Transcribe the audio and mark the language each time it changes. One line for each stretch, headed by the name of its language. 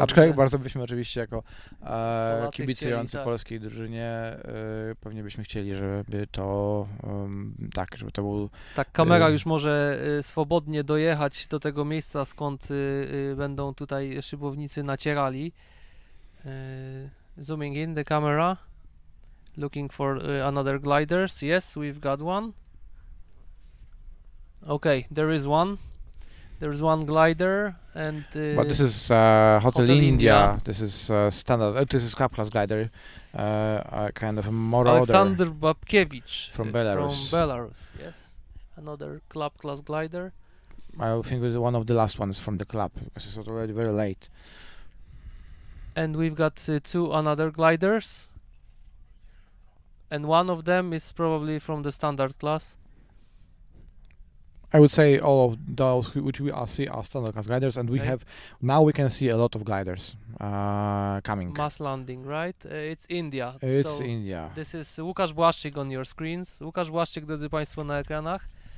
Polish: aczkolwiek bardzo byśmy oczywiście jako kibicujący chcieli, tak. polskiej drużynie pewnie byśmy chcieli, żeby to żeby to był... Tak, kamera już może swobodnie dojechać do tego miejsca, skąd będą tutaj szybownicy nacierali.
English: Zooming in the camera, looking for another gliders. Yes, we've got one. Okay, there is one. There's one glider and But this is Hotel India. This is standard. This is club class glider. Kind of a more Alexander Babkiewicz from Belarus. From Belarus, yes. Another club class glider. I think it's one of the last ones from the club because it's already very late. And we've got two another gliders. And one of them is probably from the standard class. I would say all of those which we are see are standard class gliders, and we Okay. have now we can see a lot of gliders coming. Mass landing, right? It's India. It's So India. this is Łukasz Błaszczyk on your screens.
Polish: Łukasz Błaszczyk, drodzy Państwo, na ekranach.